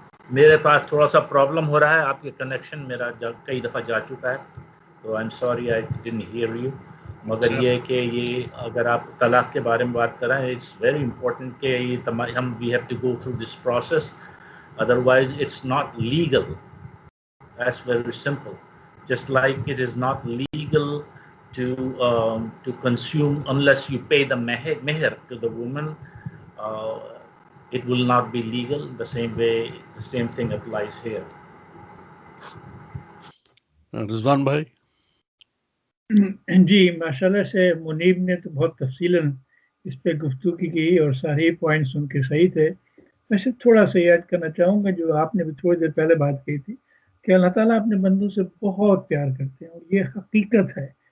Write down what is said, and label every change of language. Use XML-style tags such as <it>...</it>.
<ur>میرے پاس تھوڑا سا پرابلم ہو رہا ہے، آپ کے کنیکشن میرا کئی دفعہ جا چکا ہے، تو</ur> <en>I am sorry I didn't hear you.</en> <ur>مگر یہ ہے کہ یہ اگر آپ طلاق کے بارے میں بات کریں،</ur> <en>it's very important</en> <ur>کہ یہ ہم</ur> <en>We have to go through this process, otherwise it's not legal. That's very simple. Just like it is not legal to consume unless you pay the meher to the woman, it will not be legal. The same way, the same thing applies here.</en> <ur>رضوان بھائی. جی ماشاءاللہ سے منیب نے تو بہت تفصیلاً اس پہ گفتگو کی اور سارے پوائنٹس ان کے صحیح تھے. ویسے تھوڑا سا یاد کرنا چاہوں گا جو آپ نے بھی تھوڑی دیر پہلے بات کی تھی کہ اللہ تعالیٰ اپنے بندوں سے بہت پیار کرتے ہیں، اور یہ حقیقت ہے.</ur>